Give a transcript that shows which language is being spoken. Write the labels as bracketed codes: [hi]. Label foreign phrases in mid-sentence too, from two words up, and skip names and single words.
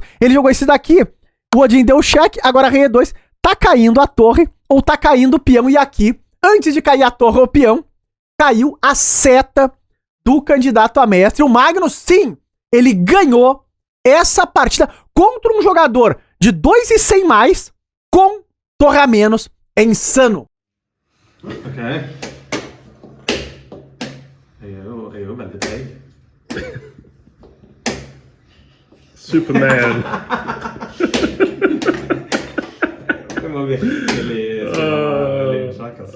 [pt] Ele jogou esse daqui, o Odin deu o cheque, agora rei E2, tá caindo a torre, ou tá caindo o peão, e aqui, antes de cair a torre ou o peão, caiu a seta do candidato a mestre. O Magnus, sim, ele ganhou essa partida contra um jogador de 2,100 mais, com torre a menos, é insano. [no] Ok. Jeg er jo veldig treg. Superman. Det må virkelig lynsjakk, altså.